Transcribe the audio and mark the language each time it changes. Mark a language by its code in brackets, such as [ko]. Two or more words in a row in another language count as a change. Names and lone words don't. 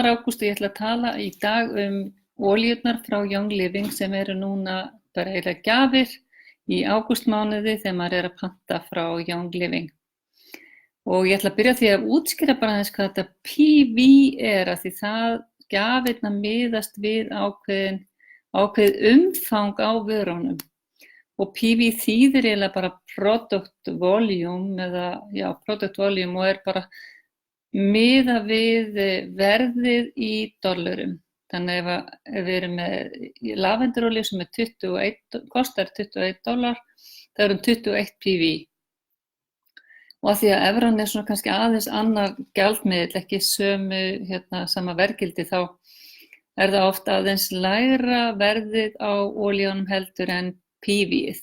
[is] ágúst og ég ætla að tala í dag olíurnar frá Young Living sem eru núna bara eiginlega gjafir í ágústmánuði þegar maður að panta frá Young Living. Og ég ætla að byrja því að útskýra bara aðeins hvað þetta PV að því það gjafirna miðast við ákveðið umfang á vörunum. Og PV þýðir eiginlega bara [en] product volume product volume [is] og bara miða við verðið í dollarum. Þannig ef við erum með lavendurolíu sem kostar $21, það eru 21 PV. Og að því að evran svona kannski aðeins annar gjaldmiðill, ekki sama verðgildi, þá það oft aðeins lægra verðið á olíunum heldur en PV-ið.